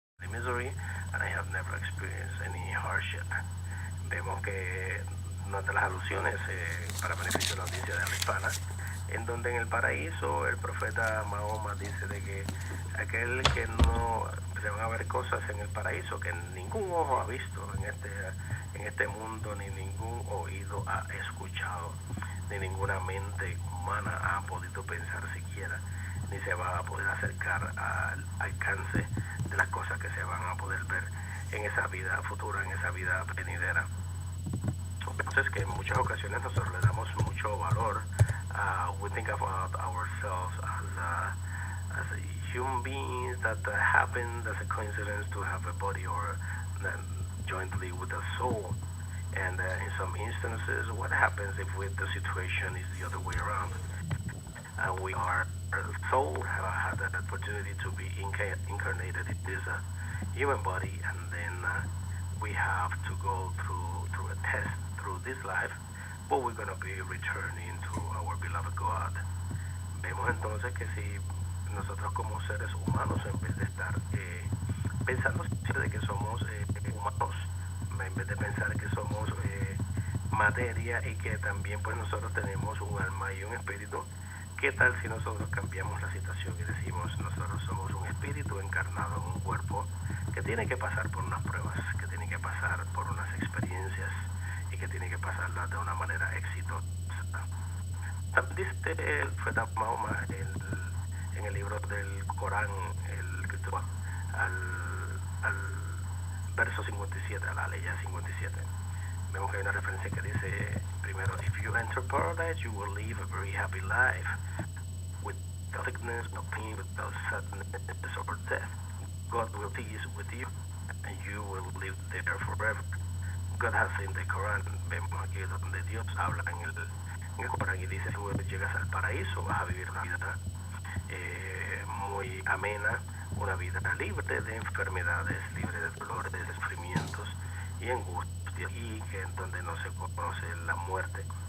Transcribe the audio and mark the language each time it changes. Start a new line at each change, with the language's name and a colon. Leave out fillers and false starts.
English: misery, and I have never experienced any hardship.
Spanish: Vemos que una de las alusiones para beneficio de la audiencia de habla hispana, en donde en el paraíso el profeta Mahoma dice de que aquel que no se van a ver cosas en el paraíso que ningún ojo ha visto en este mundo, ni ningún oído ha escuchado, ni ninguna mente humana ha podido pensar siquiera, ni se va a poder acercar al alcance de las cosas que se van a poder ver en esa vida futura, en esa vida venidera. Entonces que en muchas ocasiones nosotros le damos mucho valor.
English: We think about ourselves as human beings that happen as a coincidence to have a body or jointly with a soul. And in some instances, what happens if the situation is the other way around? Our soul had the opportunity to be incarnated in this human body, and then we have to go through a test through this life, but we're going to be returning to our beloved God.
Spanish: Vemos entonces que si nosotros como seres humanos, en vez de estar pensando siempre de que somos humanos, en vez de pensar que somos materia y que también pues nosotros tenemos un alma y un espíritu, ¿qué tal si nosotros cambiamos la situación y decimos nosotros somos un espíritu encarnado en un cuerpo que tiene que pasar por unas pruebas, que tiene que pasar por unas experiencias y que tiene que pasarlas de una manera exitosa? También dice el profeta Mahoma en el libro del Corán, el escrito al verso 57, a la ley 57. Vemos que hay una referencia que dice primero,
English: if you enter paradise, you will live a very happy life, without sickness, no pain, without sadness or death. God will be with you, and you will live there forever. God has in the Quran,
Spanish: vemos aquí donde Dios habla en el Corán y dice, tú llegas al paraíso, vas a vivir una vida muy amena, una vida libre de enfermedades, libre de dolores, de sufrimientos y angustia, y que en donde no se conoce la muerte.